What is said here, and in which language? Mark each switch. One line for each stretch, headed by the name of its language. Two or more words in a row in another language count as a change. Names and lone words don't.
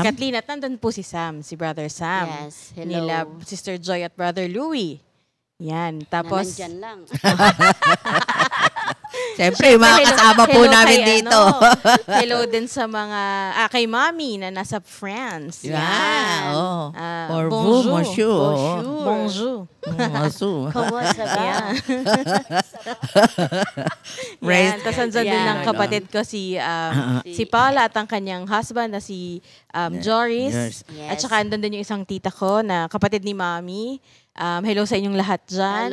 Filipino: Kathleen at nandun po si Sam, si Brother Sam.
English: Yes. Hello.
Filipino: Nila Sister Joy at Brother Louie. Yan. Tapos, Na nandyan lang. Siyempre, yung mga kasama po hello namin kay, dito. hello din sa mga, kay Mami na nasa France.
English: Yeah, oh. Ah, Or
French: bonjour. vous, monsieur. Bonjour. Bonjour. Bonjour.
Filipino: Kamusta ba? Yan.
English: Praise
Filipino: Yan. Tapos andyan din Yan. ng kapatid ko si Paula at ang kanyang husband na si Joris.
English: Yes. Yes.
Filipino: At saka andun din yung isang tita ko na kapatid ni Mami. Hello sa inyong lahat dyan.